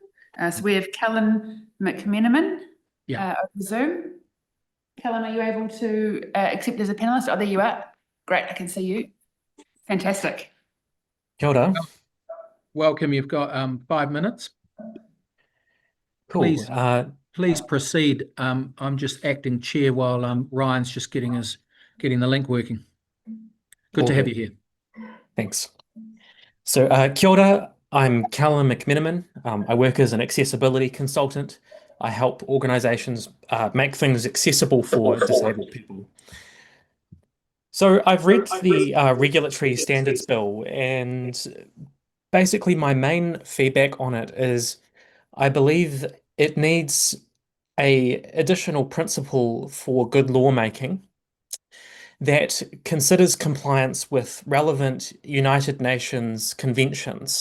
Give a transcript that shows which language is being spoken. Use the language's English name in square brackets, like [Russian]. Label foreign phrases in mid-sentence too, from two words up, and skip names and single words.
[English] So we have Callum McMenamin Yeah. over Zoom. Callum, are you able to accept as a panelist? Oh, there you are. Great, I can see you. Fantastic. [Māori] Kia ora. [English] Welcome. You've got 5 minutes. Cool. Please proceed. I'm just acting chair while Ryan's just getting the link working. Good to have you here. Thanks. So [Māori] kia ora, [English] I'm Callum McMenamin. I work as an accessibility consultant. I help organisations make things accessible for disabled people. So I've read the Regulatory Standards Bill, and basically my main feedback on it is I believe it needs an additional principle for good lawmaking that considers compliance with relevant United Nations conventions.